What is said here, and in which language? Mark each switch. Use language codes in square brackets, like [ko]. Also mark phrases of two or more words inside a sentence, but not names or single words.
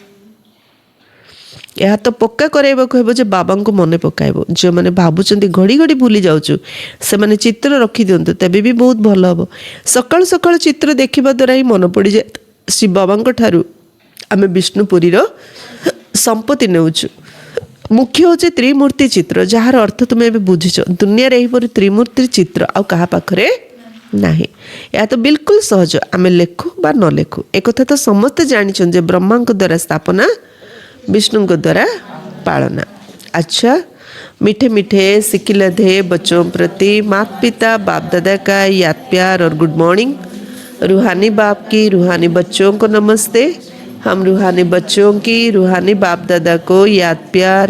[or] ଏହା ତ ପକ୍କା କରାଇବାକୁ ହେବ ଯେ ବାବାଙ୍କୁ ମନେ ପକାଇବ ଯେଉଁମାନେ ଭାବୁଛନ୍ତି ଘଡ଼ି ଘଡ଼ି ଭୁଲି ଯାଉଛୁ ସେମାନେ ଚିତ୍ର ରଖିଦିଅନ୍ତୁ ତେବେ ବି ବହୁତ ଭଲ ହେବ ସକାଳୁ ସକାଳୁ ଚିତ୍ର ଦେଖିବା ଦ୍ୱାରା ହିଁ ମନେ ପଡ଼ିଯାଏ ଶ୍ରୀ ବାବାଙ୍କ ଠାରୁ ଆମେ ବିଷ୍ଣୁପୁରୀର ସମ୍ପତ୍ତି ନେଉଛୁ ମୁଖ୍ୟ ହେଉଛି ତ୍ରିମୂର୍ତ୍ତି ଚିତ୍ର ଯାହାର ଅର୍ଥ ତୁମେ ଏବେ ବୁଝିଛ ଦୁନିଆରେ ଏହିପରି ତ୍ରିମୂର୍ତ୍ତି ଚିତ୍ର ଆଉ କାହା ପାଖରେ ନାହିଁ ଏହା ତ ବିଲକୁଲ ସହଜ ଆମେ ଲେଖୁ ବା ନ ଲେଖୁ ଏକଥା ତ ସମସ୍ତେ ଜାଣିଛନ୍ତି ଯେ ବ୍ରହ୍ମାଙ୍କ ଦ୍ୱାରା ସ୍ଥାପନା [hi] विष्णु द्वारा पालना अच्छा मीठे मीठे सिकिलधे बच्चों प्रति माता पिता बाप दादा का याद प्यार और [en] good morning [hi] रूहानी बाप की रूहानी बच्चों को नमस्ते हम रूहानी बच्चों की रूहानी बाप दादा को याद प्यार